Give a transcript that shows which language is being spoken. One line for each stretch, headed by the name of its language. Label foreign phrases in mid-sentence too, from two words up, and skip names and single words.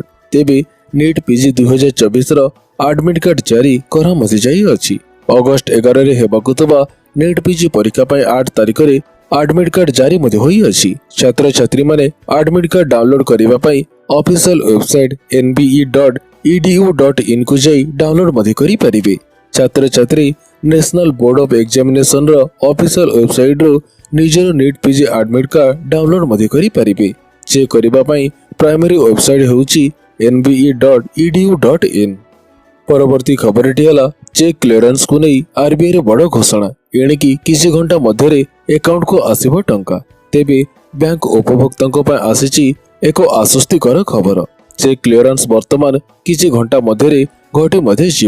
Odia: ତେବେ ନିଟ୍ ପିଜି 2024ର
English: admit card
Odia: ଜାରି କରାଯାଇଅଛି। ଅଗଷ୍ଟ 11ରେ ହେବାକୁ ଥିବା ନିଟ୍ ପିଜି ପରୀକ୍ଷା ପାଇଁ 8 ତାରିଖରେ
English: admit card
Odia: ଜାରି ମଧ୍ୟ ହୋଇଅଛି। ଛାତ୍ରଛାତ୍ରୀମାନେ
English: admit card download
Odia: କରିବା ପାଇଁ
English: official website
Odia: nbe.edu.in କୁ ଯାଇ ଡାଉନଲୋଡ ମଧ୍ୟ କରିପାରିବେ। ଛାତ୍ରଛାତ୍ରୀ ନ୍ୟାସନାଲ ବୋର୍ଡ ଅଫ୍ ଏକ୍ସାମିନେସନର
English: official websiteରୁ
Odia: ନିଜର ନିଟ୍ ପିଜି
English: admit card download
Odia: ମଧ୍ୟ କରିପାରିବେ। ଚେକ୍ କରିବା ପାଇଁ
English: primary website
Odia: ହେଉଛି nbe.edu.in। ପରବର୍ତ୍ତୀ ଖବରଟି ହେଲା
English: cheque clearanceକୁ
Odia: ନେଇ ଆରବିଆଇର ବଡ଼ ଘୋଷଣା। ଏଣିକି କିଛି ଘଣ୍ଟା ମଧ୍ୟରେ ଆକାଉଣ୍ଟକୁ ଆସିବ ଟଙ୍କା। ତେବେ ବ୍ୟାଙ୍କ ଉପଭୋକ୍ତାଙ୍କ ପାଇଁ ଆସିଛି ଏକ ଆଶ୍ୱସ୍ତିକର ଖବର।
English: cheque clearance
Odia: ବର୍ତ୍ତମାନ କିଛି ଘଣ୍ଟା ମଧ୍ୟରେ ଘଟି ମଧ୍ୟ ଯିବ।